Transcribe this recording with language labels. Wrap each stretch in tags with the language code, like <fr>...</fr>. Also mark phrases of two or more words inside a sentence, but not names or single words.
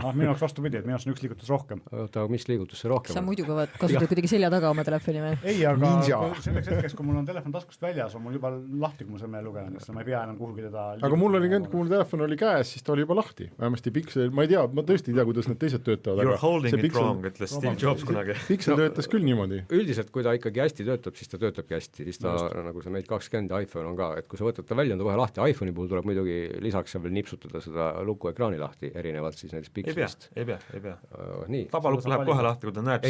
<et>Minu jaoks vastupidi, et minu jaoks on üks liigutus rohkem. Oota, mis liigutus see rohkem? Sa muidu kasutad kuidagi selja taga oma telefoni või? Ei, aga selleks hetkeks, kui mul on telefon taskust väljas, on mul juba lahti, kui mul sõrmejäljelugeja, siis ma ei pea enam kuhugi teda aga mul oli kui mul telefon oli käes, siis ta oli juba lahti. Vähemasti Pixel, ma ei tea, ma tõesti ei tea, kuidas need teised töötavad.</et> <en>You're holding it wrong,</en> <et>ütles Steve Jobs kunagi. Pixel töötas küll niimoodi. Üldiselt, kui ta ikkagi hästi töötab, siis ta töötabki hästi. Siis ta, nagu see Mate 20 iPhone on ka, et kui sa võtad ta välja, on ta kohe lahti. iPhone'i puhul tuleb muidugi lisaks veel nipsutada seda luku ekraani lahti, erinevalt siis näiteks Pixelist. Ei pea. Nii. Tabalukk läheb kohe lahti, kui ta näeb</et>